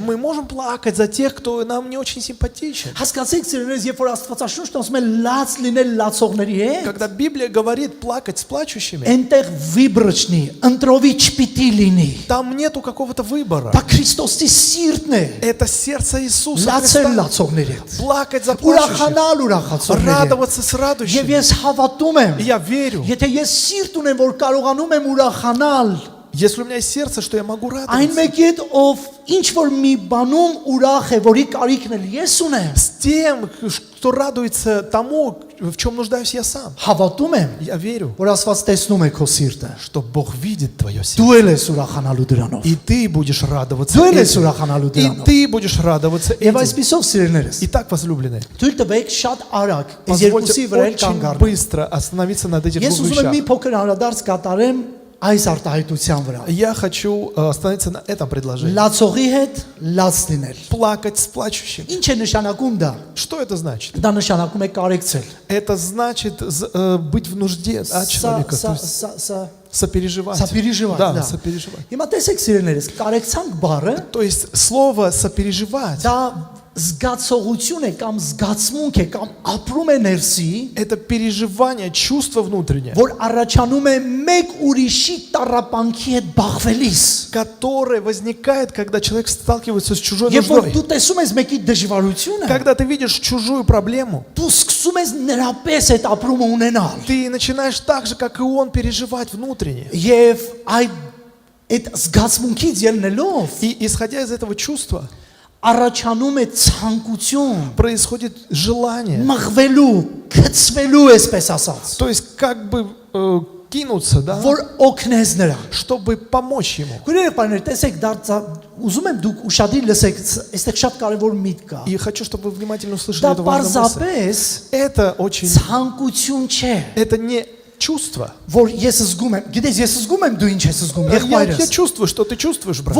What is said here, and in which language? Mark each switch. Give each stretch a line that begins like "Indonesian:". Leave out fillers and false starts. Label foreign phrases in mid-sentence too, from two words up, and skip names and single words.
Russian: Мы можем плакать за тех, кто нам не очень симпатичен.
Armenian: Հասկացեք, սիրելներս, երբ որ Աստվածաշունչն ասում է լաց լինել լացողների հետ,
Russian: Когда Библия говорит плакать с плачущими,
Armenian: այնտեղ վիբրչնի, ընտրովի չպիտի լինի։
Russian: там нету какого-то выбора.
Armenian: Դա Քրիստոսի սիրտն է։
Russian: Это сердце Иисуса
Armenian: Լացել
Russian: Христа.
Armenian: լացողների հետ։
Russian: Плакать за плачущих,
Armenian: Ուրախանալ ուրախացողների հետ։
Russian: радоваться с
Armenian: Եվ
Russian: радующими.
Armenian: ես հավատում եմ,
Russian: И я верю,
Armenian: եթե ես սիրտ ունեմ, որ կարողանում եմ ուրախանալ,
Russian: если у меня есть сердце, что я могу
Armenian: այն
Russian: радоваться.
Armenian: մեկի հետ ով ինչ որ մի բանում ուրախ է, որի կարիքն էլ ես ունեմ,
Russian: С тем, кто радуется тому, в чем нуждаюсь я сам.
Armenian: հավատում եմ,
Russian: Я верю,
Armenian: որ Աստված տեսնում է քո սիրտը։
Russian: что Бог видит твое сердце.
Armenian: Դու էլ ես ուրախանալու դրանով։
Russian: И ты будешь радоваться
Armenian: Դու էլ ես
Russian: этим.
Armenian: ուրախանալու
Russian: И
Armenian: դրանով։
Russian: ты будешь радоваться
Armenian: Եվ
Russian: этим.
Armenian: այսպիսով սիրելներս,
Russian: Итак, возлюбленные,
Armenian: թույլ տվեք շատ արագ այս
Russian: позвольте
Armenian: երկուսի վրա էլ
Russian: очень
Armenian: կանգ առնել։
Russian: быстро остановиться над этих
Armenian: Ես
Russian: двух
Armenian: ուզում եմ մի
Russian: вещах.
Armenian: փոքր անդրադարձ կատարեմ այս արտահայտության վրա։
Russian: Я хочу остановиться на этом предложении.
Armenian: Լացողի հետ լաց լինել։
Russian: Плакать с плачущим.
Armenian: Ինչ է նշանակում դա։
Russian: Что это значит?
Armenian: Դա նշանակում է կարեկցել։
Russian: Это значит быть в нужде человека, то есть сопереживать. Сопереживать, Да, да. сопереживать.
Armenian: Հիմա տեսեք սիրելիներս, կարեկցանք բառը
Russian: То есть слово сопереживать
Armenian: դա զգացողություն է կամ զգացմունք է կամ ապրում է ներսի,
Russian: это переживание, чувство внутреннее,
Armenian: որ առաջանում է մեկ ուրիշի տառապանքի հետ բախվելիս։
Russian: которое возникает, когда человек сталкивается с чужой
Armenian: Երբ որ
Russian: нуждой.
Armenian: դու տեսում ես մեկի դժվարությունը,
Russian: Когда ты видишь чужую проблему,
Armenian: դու սկսում ես նրա պես այդ ապրումը ունենալ։
Russian: ты начинаешь так же, как и он, переживать внутренне.
Armenian: Եվ այդ զգացմունքից ելնելով
Russian: И исходя из этого чувства,
Armenian: առաջանում է ցանկություն
Russian: происходит желание,
Armenian: մղվելու, գծվելու, այսպես ասած,
Russian: то есть как бы кинуться, да,
Armenian: որ օգնես նրան։
Russian: чтобы помочь ему.
Armenian: Քույրեր, պարներ, տեսեք, ուզում եմ դուք ուշադիր լսեք, այստեղ շատ կարևոր միտք կա։
Russian: И хочу, чтобы вы внимательно услышали
Armenian: Դա
Russian: эту важную мысль.
Armenian: պարզապես
Russian: Это очень,
Armenian: ցանկություն չէ,
Russian: это не чувство.
Armenian: որ ես զգում եմ, գիտես, ես զգում եմ դու ինչ ես զգում,
Russian: Я
Armenian: եղբայրս։
Russian: чувствую, что ты чувствуешь, брат.